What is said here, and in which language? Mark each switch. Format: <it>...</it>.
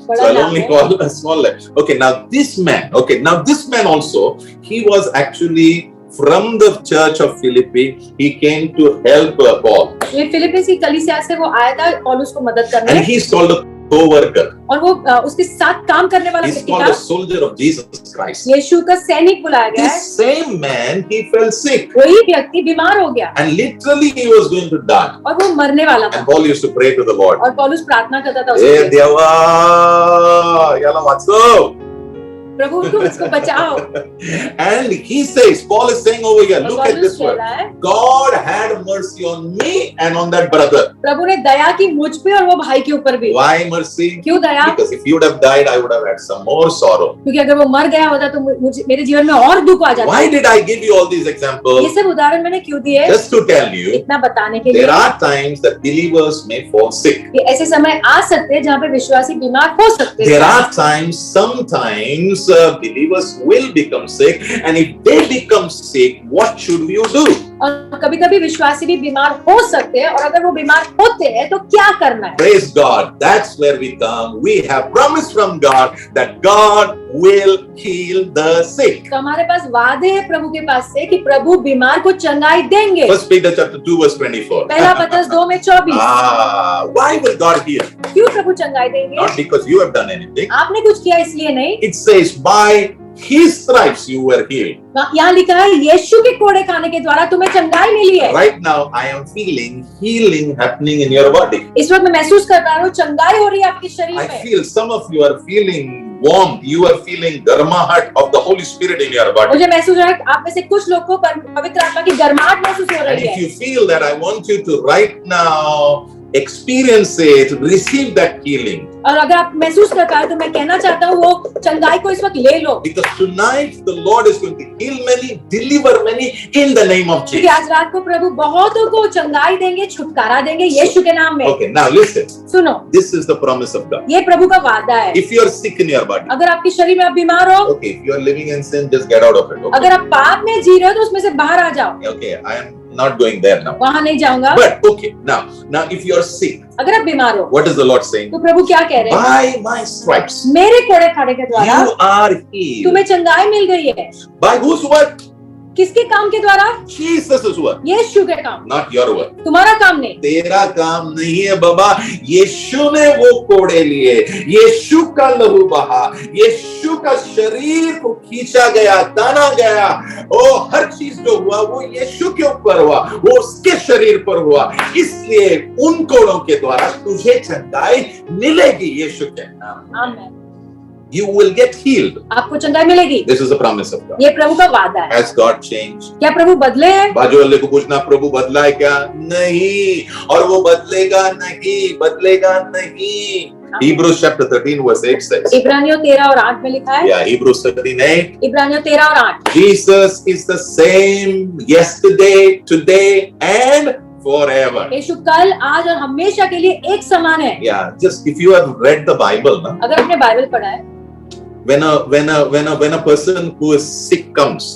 <en>So I'll only call a small letter. Okay. Now this man also, he was actually from the church of Philippi. He came to help Paul.</en> <hi>ये Philippines की कलीसिया से वो आया था पौलुस को मदद करने।</hi> <en>And he's called a co-worker.</en> <hi>और वो उसके साथ काम करने वाला</hi> <en>He's</en> <hi>व्यक्ति</hi> <en>called a</en> <hi>था।</hi> <en>soldier of Jesus Christ.</en> <hi>यीशु का सैनिक बुलाया गया है।</hi> <en>This same man, he fell sick.</en> <hi>वही व्यक्ति बीमार हो गया</hi> <en>And literally he was going to die.</en> <hi>और वो मरने वाला था।</hi> <en>And Paul used to pray to the Lord.</en> <hi>और पौलुस प्रार्थना करता था</hi> <en>Hey,</en> <hi>उसके लिए, Deva, yalla matso. प्रभु उसको बचाओ।</hi> <en>And he says, Paul is saying over here,</en> <hi>और</hi> <en>look at</en> <hi>पौलुस</hi> <en>this</en> <hi>कह</hi> <en>word.</en> <hi>रहा है,</hi> <en>God had mercy on me and on that brother.</en> <hi>प्रभु ने दया की मुझ पे और वो भाई के ऊपर भी।</hi> <en>Why mercy?</en> <hi>क्यों दया?</hi> <en>Because if he would have died, I would have had some more sorrow.</en> <hi>क्योंकि अगर वो मर गया होता तो मुझे मेरे जीवन में और दुख आ जाता।</hi> <en>Why did I give you all these examples?</en> <hi>ये सब उदाहरण मैंने क्यों दिए?</hi> <en>Just to tell you,</en> <hi>इतना बताने के लिए।</hi> <en>there are times that believers may fall sick.</en> <hi>ये ऐसे समय आ सकते हैं जहाँ पे विश्वासी बीमार हो सकते</hi> <en>There</en> <hi>हैं।</hi> <en>are times, sometimes believers will become sick, and if they become sick, what should you do?</en> <hi>और कभी-कभी विश्वासी भी बीमार हो सकते हैं और अगर वो बीमार होते हैं तो क्या करना है?</hi> <en>Praise God. That's where we come. We have promise from God that God will heal the sick.</en> <hi>तो हमारे पास वादे हैं प्रभु के पास से कि प्रभु बीमार को चंगाई देंगे।</hi> <en>First Peter chapter 2 verse 24.</en> <hi>पहला पत्रस 2 में 24।</hi> <en>Why will God heal?</en> <hi>क्यों प्रभु चंगाई देंगे?</hi> <en>Not because you have done anything.</en> <hi>आपने कुछ किया इसलिए नहीं।</hi> <en>It says by His stripes you were healed.</en> <hi>यहाँ लिखा है यीशु के कोड़े खाने के द्वारा तुम्हें चंगाई मिली है।</hi> <en>Right now I am feeling healing happening in your body.</en> <hi>इस वक्त मैं महसूस कर रहा हूँ चंगाई हो रही है आपके शरीर</hi> <en>I</en> <hi>में।</hi> <en>feel some of you are feeling warmth. You are feeling garmahat of the Holy Spirit in your body.</en> <hi>मुझे महसूस हो रहा है आप में से कुछ लोग को पवित्र आत्मा की गर्माहट महसूस हो</hi> <en>And</en> <hi>रही</hi> <en>if</en> <hi>है।</hi> <en>you feel that, I want you to right now experience it, receive that healing.</en> <hi>और अगर आप महसूस कर पाए तो मैं कहना चाहता हूँ वो चंगाई को इस वक्त ले लो।</hi> <en>Because tonight the Lord is going to heal many, deliver many in the name of</en> <hi>क्योंकि</hi> <en>Jesus.</en> <hi>आज रात को प्रभु बहुतों को चंगाई देंगे, छुटकारा देंगे यीशु के नाम में।</hi> <en>Okay, now listen.</en> <hi>सुनो,</hi> <en>This is the promise of God.</en> <hi>ये प्रभु का वादा है।</hi> <en>If you are sick in your body,</en> <hi>अगर आपके शरीर में आप बीमार हो,</hi> <en>okay, if you are living in sin, just get out of it. Okay,</en> <hi>अगर आप पाप में जी रहे हो तो उसमें से बाहर आ जाओ।</hi> <en>okay, I am not going there now.</en> <hi>वहां नहीं जाऊंगा।</hi> <en>But okay, now if you are sick,</en> <hi>अगर आप बीमार हो</hi> <en>what is the Lord saying?</en> <hi>तो प्रभु क्या कह रहे हैं?</hi> <en>By my stripes,</en> <hi>मेरे कोड़े खाने के द्वारा</hi> <en>you are healed.</en> <hi>तुम्हें चंगाई मिल गई है।</hi> <en>By whose word?</en> <hi>किसके काम के द्वारा?</hi> <en>Jesus' work,</en> <hi>यीशु के काम,</hi> <en>not your work.</en> <hi>तुम्हारा काम नहीं। तेरा काम नहीं है बाबा। यीशु ने वो कोड़े लिए, यीशु का लहू बहा, यीशु का शरीर को खींचा गया, ताना गया। ओ हर चीज जो हुआ वो यीशु के ऊपर हुआ, वो उसके शरीर पर हुआ। इसलिए उन कोड़ों के द्वारा तुझे चंगाई मिलेगी यीशु के नाम। आमीन।</hi> <en>You will get healed.</en> <hi>आपको चंगाई मिलेगी।</hi> <en>This is the promise of God.</en> <hi>ये प्रभु का वादा है।</hi> <en>Has God changed?</en> <hi>क्या प्रभु बदले हैं? बाजू वाले को पूछना, प्रभु बदला है क्या? नहीं, और वो बदलेगा नहीं, बदलेगा नहीं।</hi> <en>Hebrews chapter 13 verse 8 says.</en> <hi>इब्रानियों 13 और 8 में लिखा है।</hi> <en>Yeah, Hebrews 13:8.</en> <hi>इब्रानियों 13 और 8।</hi> <en>Jesus is the same yesterday, today and forever.</en> <hi>यीशु कल, आज और हमेशा के लिए एक समान है।</hi> <en>Yeah, just if you have read the Bible, na,</en> <hi>अगर आपने बाइबल पढ़ा है,</hi> <en>when a person who is sick comes.</en>